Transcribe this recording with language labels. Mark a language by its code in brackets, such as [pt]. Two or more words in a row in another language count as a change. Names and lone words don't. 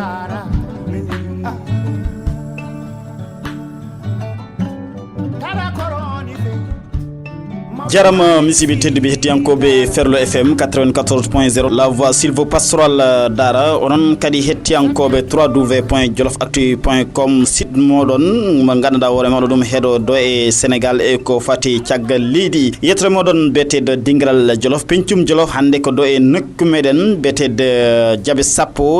[ff] jaram misibi teddi bi hettiyankobe Ferlo FM 94.0 [fr] la voix sylvo-pastoral [ff] dara onon kadi hettiyankobe www.djolof-actu.com site modon mo ganduɗa hoore maɗo ɗum heeɗo do e Sénégal e ko fati caggal leydi yettere moɗon betede dingiral Djolof Pencum Djolof hande ko do e nokku meɗen betede Diabésapo